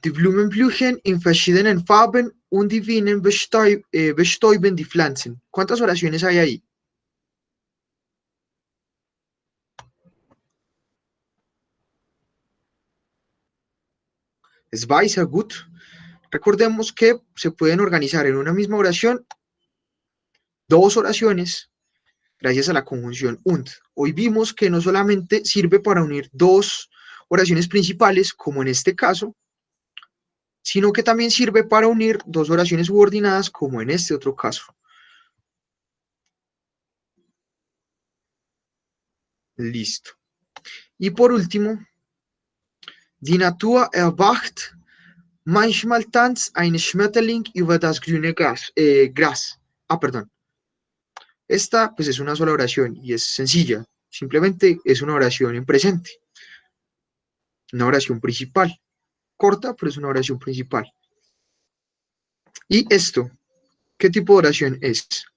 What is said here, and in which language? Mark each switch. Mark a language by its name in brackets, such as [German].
[German] Die Blumen blühen in verschiedenen Farben und die Bienen bestäuben die Pflanzen. [Spanish] ¿Cuántas oraciones hay ahí? [German] Zwei, sehr gut. [Spanish] Recordemos que se pueden organizar en una misma oración dos oraciones gracias a la conjunción und. Hoy vimos que no solamente sirve para unir dos oraciones principales, como en este caso, sino que también sirve para unir dos oraciones subordinadas, como en este otro caso. Listo. Y por último, [German] die Natur erwacht, manchmal tanzt ein Schmetterling über das grüne Gras. [Spanish] Perdón. Esta pues es una sola oración y es sencilla. Simplemente es una oración en presente. Una oración principal. Corta, pero es una oración principal. Y esto, ¿qué tipo de oración es?